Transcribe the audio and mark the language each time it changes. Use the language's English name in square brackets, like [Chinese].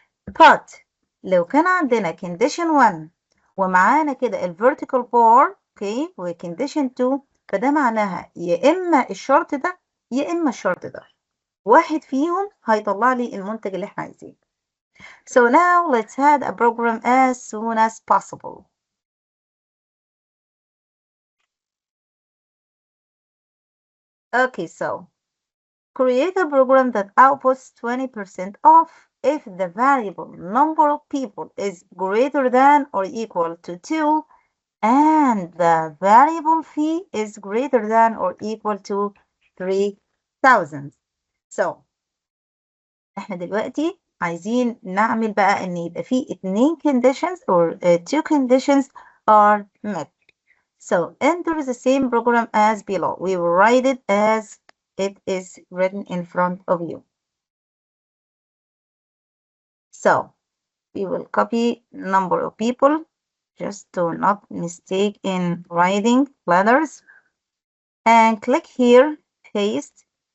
[Arabic] but لو كان عندنا condition 1 ومعانا كده الvertical bar، اوكي، وcondition 2، فده معناها يا اما الشرط ده يا اما الشرط ده، واحد فيهم هيطلع لي المنتج اللي احنا عايزينه. [English] So now let's add a program as soon as possible. Okay, so create a program that outputs 20% off if the variable number of people is greater than or equal to 2 and the variable fee is greater than or equal to 3,000. [Arabic] So احنا دلوقتي عايزين نعمل بقى ان يبقى في [English] 2 conditions or 2 conditions are met. So enter the same program as below. We will write it as it is written in front of you. So we will copy number of people just to not mistake in writing letters, and click here, paste.